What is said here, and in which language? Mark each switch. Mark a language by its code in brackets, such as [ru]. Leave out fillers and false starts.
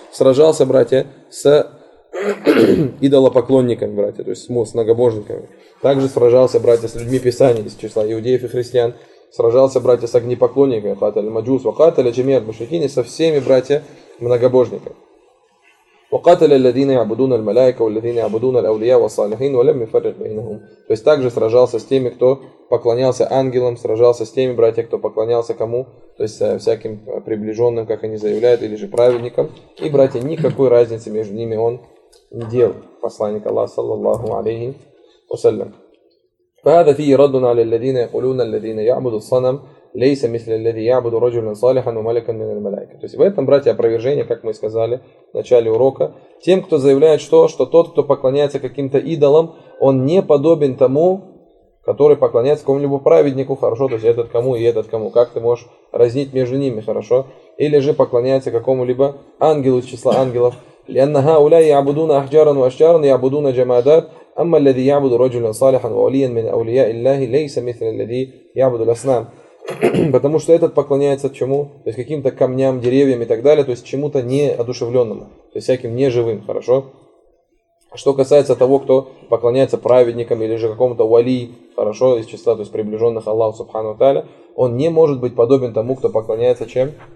[ru] Сражался, братья, с идолопоклонниками, братья, то есть с многобожниками. Также сражался, братья, с людьми Писания, из числа иудеев и христиан. Сражался, братья, с огнепоклонниками, [ar] قَاتَلَ الْمَجُوسَ وَقَاتَلَ جَمِيعَ الْمُشْرِكِينَ, [ru] со всеми, братья, многобожниками. [ar] وقاتل الذين يعبدون الملائكة والذين يعبدون الأولياء والصالحين ولم يفرق بينهم. [ru] То есть также сражался с теми, кто поклонялся ангелам, сражался с теми братьями, кто поклонялся кому, то есть всяким приближенным, как они заявляют, или же праведникам. И братья, никакой разницы между ними он не делал. Посланник Аллаха, саллаллаху алейхи вассалям. [ar] فهذا فيه رد على الذين يقولون الذين يعبدوا الصنم ليس مثل الذي يعبد رجلا صالحا وملكا من الملائكة. [ru] То есть в этом, братья, опровержение, как мы сказали в начале урока, тем, кто заявляет, что тот, кто поклоняется каким-то идолам, он не подобен тому, который поклоняется какому-либо праведнику, хорошо, то есть этот кому и этот кому, как ты можешь разнить между ними, хорошо, или же поклоняется какому-либо ангелу из числа ангелов. [ar] لأن هؤلاء يعبدون أحجارا وأشجارا يعبدون جمادات أما الذي يعبد رجلا صالحا ووليا من أولياء الله ليس مثل الذي يعبد الأصنام. [ru] Потому что этот поклоняется чему? То есть каким-то камням, деревьям и так далее, то есть чему-то неодушевленному, то есть всяким неживым, хорошо? Что касается того, кто поклоняется праведникам или же какому-то вали, хорошо, из числа, то есть приближенных Аллаху Субхану Тааля, он не может быть подобен тому, кто поклоняется чем?